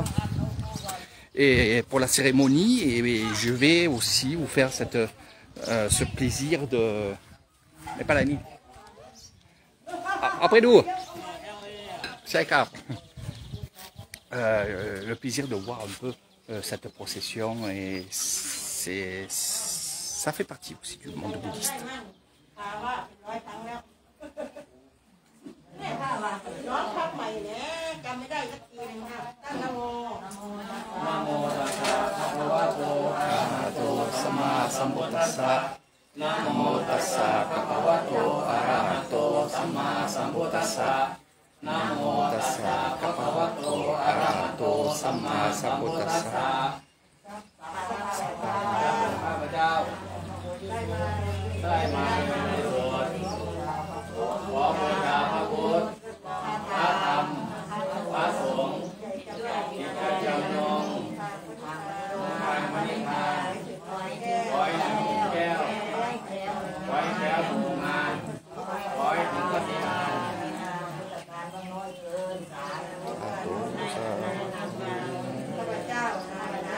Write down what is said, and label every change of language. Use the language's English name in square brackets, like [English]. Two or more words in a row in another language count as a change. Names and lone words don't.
[French] Et pour la cérémonie, et je vais aussi vous faire ce plaisir de... Mais pas la nuit. Après nous, c'est grave. Le plaisir de voir un peu cette procession et ça fait partie aussi du monde bouddhiste. [Pali] Namo tassa bhagavato arahato samma sambuddhassa. Namo tassa bhagavato arahato samma sambuddhassa. [Thai] ข้าพเจ้าได้มาในโบสถ์ขอบูชาพระพุทธพระธรรมพระสงฆ์ที่จะจำนงทางมณิพานขอให้ถึงแก้วขอให้แก้วมุ่งงานขอให้ถึงปฏิญาณข้าพเจ้า